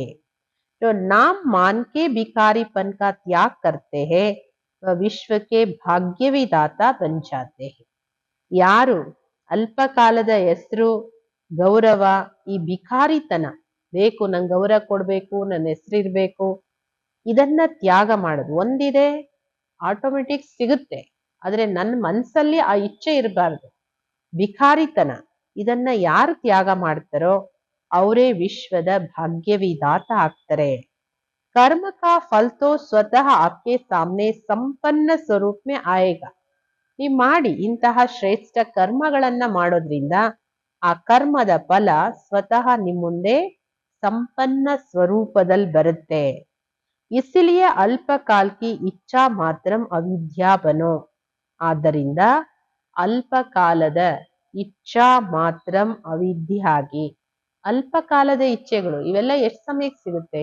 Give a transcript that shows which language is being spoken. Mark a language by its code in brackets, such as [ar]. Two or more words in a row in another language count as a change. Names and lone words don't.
[hi] जो नाम मान के भिखारीपन का त्याग करते हैं वह विश्व के भाग्यविदाता बन जाते हैं. [kn] ಯಾರು ಅಲ್ಪ ಕಾಲದ ಹೆಸರು, ಗೌರವ, ಈ ಭಿಕಾರಿತನ, ಬೇಕು ನಂಗೆ ಗೌರವ ಕೊಡ್ಬೇಕು, ನನ್ನ ಹೆಸರಿರ್ಬೇಕು, ಇದನ್ನ ತ್ಯಾಗ ಮಾಡೋದು. ಒಂದಿದೆ ಆಟೋಮೆಟಿಕ್ ಸಿಗುತ್ತೆ, ಆದ್ರೆ ನನ್ನ ಮನಸ್ಸಲ್ಲಿ ಆ ಇಚ್ಛೆ ಇರಬಾರ್ದು. ಭಿಕಾರಿತನ ಇದನ್ನ ಯಾರು ತ್ಯಾಗ ಮಾಡ್ತಾರೋ ಅವರೇ ವಿಶ್ವದ ಭಾಗ್ಯವಿದಾತ ಆಗ್ತಾರೆ. [hi] कर्म का फल तो स्वतः आपके सामने संपन्न स्वरूप में आएगा. [kn] ನೀವು ಮಾಡಿ ಇಂತಹ ಶ್ರೇಷ್ಠ ಕರ್ಮಗಳನ್ನ ಮಾಡೋದ್ರಿಂದ ಆ ಕರ್ಮದ ಫಲ ಸ್ವತಃ ನಿಮ್ಮ ಮುಂದೆ ಸಂಪನ್ನ ಸ್ವರೂಪದಲ್ಲಿ ಬರುತ್ತೆ. [hi] इसीलिए अल्प काल की इच्छा मात्रम अविद्या बनो. [kn] ಆದ್ದರಿಂದ ಅಲ್ಪ ಕಾಲದ ಇಚ್ಛಾ ಮಾತ್ರಂ ಅವಿದ್ಯೆ ಆಗಿ, ಅಲ್ಪ ಕಾಲದ ಇಚ್ಛೆಗಳು ಇವೆಲ್ಲ ಎಷ್ಟು ಸಮಯಕ್ಕೆ ಸಿಗುತ್ತೆ?